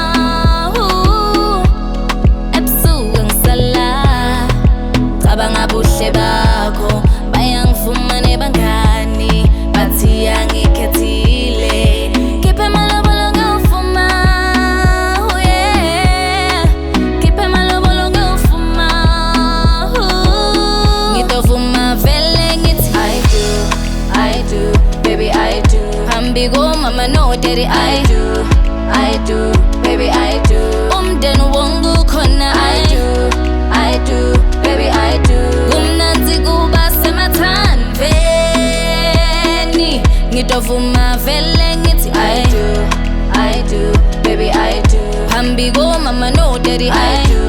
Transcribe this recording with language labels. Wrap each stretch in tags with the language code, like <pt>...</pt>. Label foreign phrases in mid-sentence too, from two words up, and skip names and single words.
<zu>ebusuku ngisalala cabanga buhle bakho bayangivuma nebangani bathi angikhethile khiphe malobolo ngiyofuma</zu> <en>oh yeah</en> <zu>khiphe malobolo ngiyofuma ngitavuma vele ngithi</zu> <en>I do, baby I do.</en> <zu>phambi komama no daddy</zu> <en>I do, baby I do.</en> <zu>umndeni wonke ukhona</zu> <en>I do, baby I do.</en> <zu>kumnanzi kuba semathandweni ngitavuma vele ngithi</zu> <en>I do, baby I do.</en> <zu>phambi komama no daddy</zu> <en>I</en>